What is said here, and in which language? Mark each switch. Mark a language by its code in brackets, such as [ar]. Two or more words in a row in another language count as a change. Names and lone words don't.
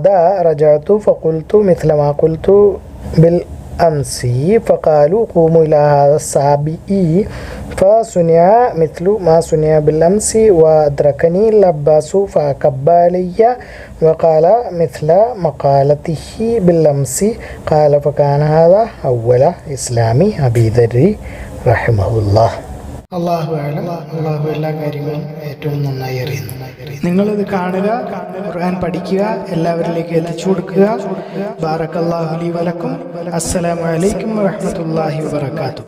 [ar] رجعت فقلت مثل ما قلت بالأمس فقالوا قوموا إلى هذا الصابئ فصنع مثل ما صنع بالأمس وأدركني العباس فكب علي وقال مثل مقالته بالأمس قال فكان هذا أول إسلام أبي ذر رحمه الله. الله أعلم. [ml] അള്ളാഹു എല്ലാ കാര്യങ്ങളും ഏറ്റവും നന്നായി അറിയുന്നു. നിങ്ങളിത് കാണുക, ഖുർആൻ പഠിക്കുക, എല്ലാവരിലേക്ക് എത്തിച്ചു കൊടുക്കുക. [ar] بارك الله لي ولكم. السلام عليكم ورحمة الله وبركاته.